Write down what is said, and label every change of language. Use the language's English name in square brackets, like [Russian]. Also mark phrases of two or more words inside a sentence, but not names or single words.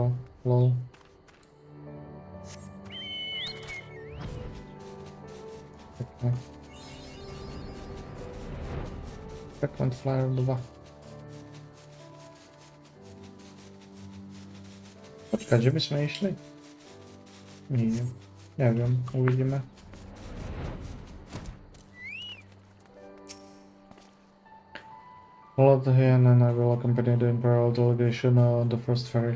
[Slovak] Lol. Pekne. [English] Frequent Flyer 2. [Slovak] Počkať, že by sme išli? Nie. Neviem, uvidíme. [English] Lord here and I will accompany the Imperial delegation on the first ferry.